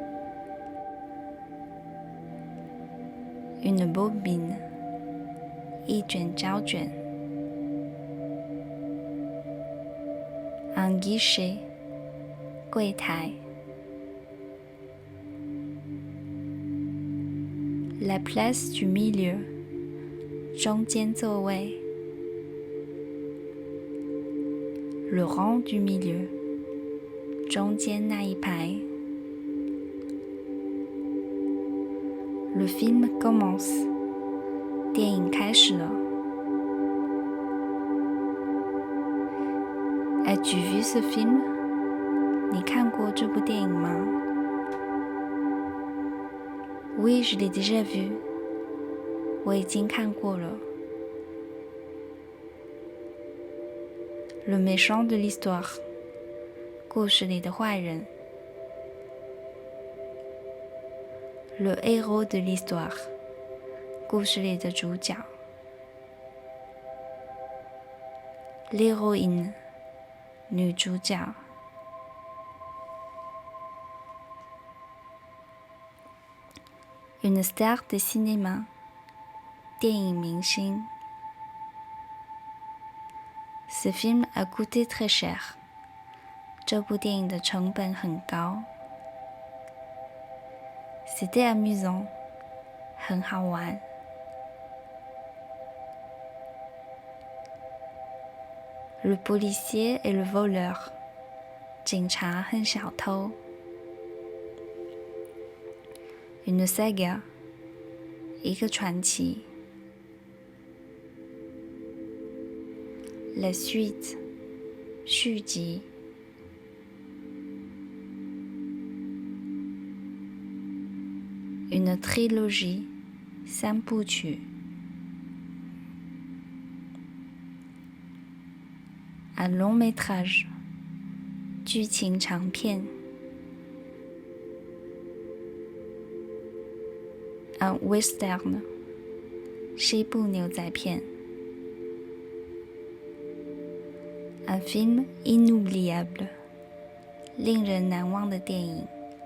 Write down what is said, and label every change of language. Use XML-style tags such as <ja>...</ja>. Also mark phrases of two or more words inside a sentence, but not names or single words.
<fr>Une bobine</fr> <zh>一卷胶卷</zh> <fr>Un guichet 柜台 La place du milieu</fr> <zh>中间座位</zh> <fr>Le rang du milieu</fr> <zh>中间那一排</zh> <fr>Le film commence</fr> <zh>电影开始了</zh> <fr>As-tu vu ce film?</fr> <zh>你看过这部电影吗</zh> <fr>Oui, je l'ai déjà vu</fr> <zh>我已经看过了</zh> <fr>Le méchant de l'histoire</fr> <zh>故事里的坏人</zh> <fr>Le héros de l'histoire</fr> <zh>故事里的主角</zh> <fr>L'héroïne 女主角 Une star de cinéma</fr> <zh>电影明星</zh> <fr>Ce film a coûté très cher</fr> <zh>这部电影的成本很高</zh> <fr>C'était amusant</fr> <zh>很好玩</zh> <fr>Le policier et le voleur</fr> <zh>警察和小偷</zh> <fr>Une saga</fr> <zh>一个传奇</zh> <fr>La suite 续集 Une trilogie 三部曲 Un long métrage</fr> <zh>剧情长片</zh> <fr>Un western</fr> <zh>西部牛仔片</zh> <fr>Un film inoubliable</fr> <zh>令人难忘的电影</zh>